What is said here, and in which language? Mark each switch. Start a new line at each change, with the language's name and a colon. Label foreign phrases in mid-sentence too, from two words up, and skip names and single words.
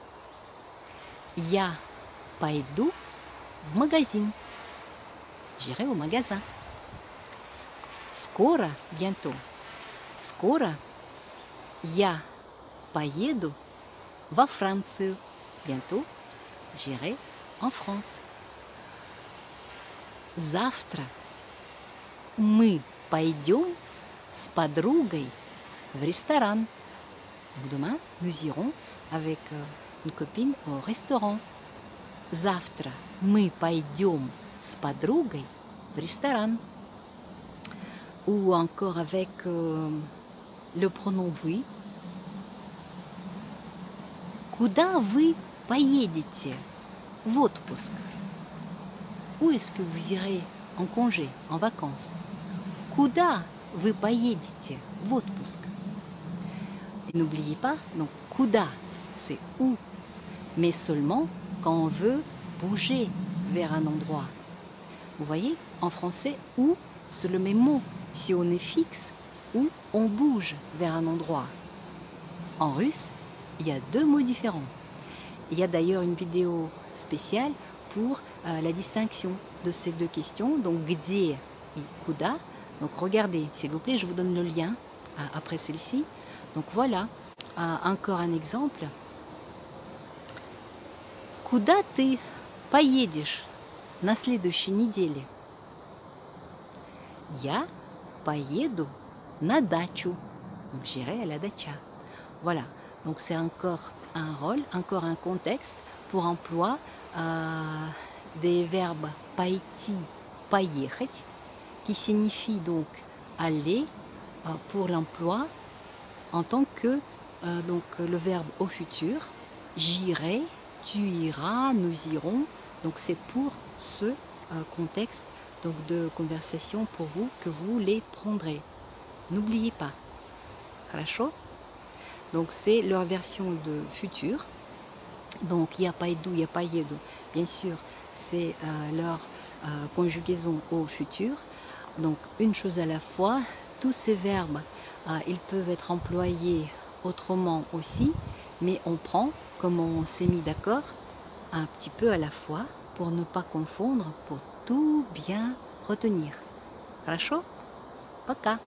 Russian: Я пойду в магазин.
French: J'irai au magasin. Скоро, bientôt.
Russian: Скоро я поеду во Францию.
French: Bientôt, j'irai en France.
Russian: Завтра мы пойдем с подругой в ресторан.
French: Donc demain, nous irons avec une copine au restaurant.
Russian: Завтра мы пойдем с подругой в ресторан.
French: Ou encore avec le pronom вы.
Russian: Куда вы поедете в отпуск?
French: Où est-ce que vous irez en congé, en vacances?
Russian: Куда вы поедете в отпуск?
French: Et n'oubliez pas, donc куда, c'est où, mais seulement quand on veut bouger vers un endroit. Vous voyez, en français, où, c'est le même mot. Si on est fixe, ou on bouge vers un endroit. En russe, il y a deux mots différents. Il y a d'ailleurs une vidéo spéciale pour la distinction de ces deux questions, donc где et куда. Donc regardez, s'il vous plaît, je vous donne le lien après celle-ci. Donc voilà, encore un exemple.
Russian: Куда ты поедешь на следующей неделе? Я поеду на дачу.
French: Donc j'irai à la dacha. Voilà, donc c'est encore un rôle, encore un contexte pour emploi des verbes
Russian: пойти, поехать,
French: qui signifie donc aller pour l'emploi en tant que donc le verbe au futur. J'irai, tu iras, nous irons. Donc c'est pour ce contexte donc de conversation pour vous que vous les prendrez. N'oubliez pas. Хорошо? Donc c'est leur version de futur.
Russian: Donc я пойду, я поеду.
French: Bien sûr, c'est leur conjugaison au futur. Donc une chose à la fois. Tous ces verbes, ils peuvent être employés autrement aussi, mais on prend, comme on s'est mis d'accord, un petit peu à la fois pour ne pas confondre, pour tout bien retenir.
Russian: Хорошо? Пока!